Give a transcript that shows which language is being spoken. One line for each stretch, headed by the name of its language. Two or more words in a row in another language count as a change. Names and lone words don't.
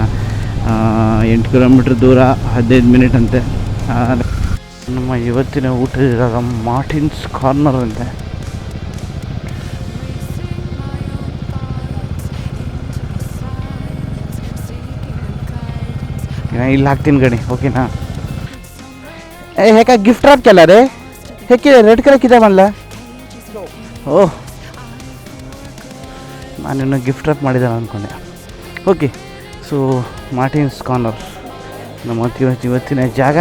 Kannada: 8 ಕಿಲೋಮೀಟ್ರ್ ದೂರ, 15 ಮಿನಿಟ್ ಅಂತೆ. ನಮ್ಮ ಇವತ್ತಿನ ಊಟ ಇವಾಗ ಮಾರ್ಟಿನ್ಸ್ ಕಾರ್ನರ್ ಅಂತೆ. ಇಲ್ಲಿ ಹಾಕ್ತೀನಿ ಗಣಿ, ಓಕೆನಾ.
Marathi: हे काय
English: gift wrap
Marathi: केला रे? हे
English: red colour
Marathi: किती म्हणला?
Kannada: ಓ, ನಾನಿನ್ನು
English: gift wrap
Kannada: ಮಾಡಿದ್ದಾನೆ ಅಂದ್ಕೊಂಡೆ.
English: OK, so
Kannada: ಮಾರ್ಟಿನ್ಸ್ ಕಾರ್ನರ್ ನಮ್ಮ ಇವತ್ತಿನ ಜಾಗ.